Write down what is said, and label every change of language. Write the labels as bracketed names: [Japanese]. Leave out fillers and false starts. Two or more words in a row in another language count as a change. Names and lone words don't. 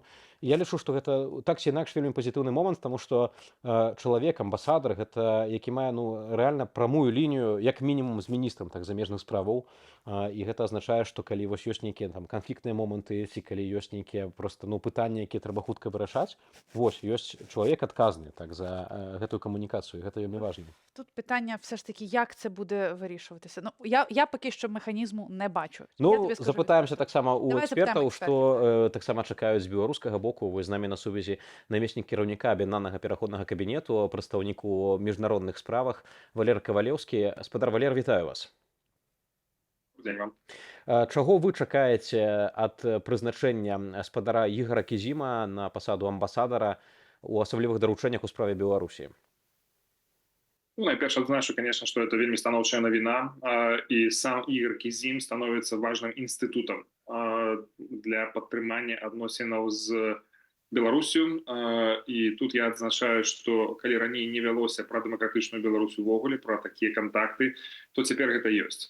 [Belarusian] Я лічу, што гэта так ці інакш вельмі пазітыўны момант, таму што чалавек, амбасадар, гэта які мае рэальна прамую лінію, як мінімум з міністрам так, замежных справаў. І гэта азначае, што калі вось ёсць нейкія канфліктныя моманты, ці калі ёсць нейкія проста пытанні, якія трэба хутка вырашаць, вось ёсць чалавек адказны так, за гэтую камунікацыю, гэта вельмі важна. [Ukrainian] Тут питання все ж таки, як це буде вирішуватися? Ну, я поки що механізму не бачу. Ну, [Belarusian] запытаемся таксама у [Ukrainian] Давай [Belarusian] экспертаў, запытаем што таксама чакаюць з беларускага боку. Вось з намі на сувязі намеснік кіраўніка аб'яднанага пераходнага кабінету, прадстаўніку ў міжнародных справах Валер Кавалеўскі. Спадар Валер, вітаю вас. Чаго вы чакаеце ад прызначэння спадара Ігара Кізіма на пасаду амбасадара у асаблівых даручэннях у справе Беларусі? Ну, найперш адзначу, [Russian] конечно, что это [Belarusian] вельмі станоўчая навіна, і сам Ігор Кізім становіцца важным інстытутам для падтрымання адносінаў з Беларусю. І тут я адзначаю, што калі раней не вялося пра дэмакратычную Беларусь увогуле, пра такія кантакты, то цяпер гэта ёсць.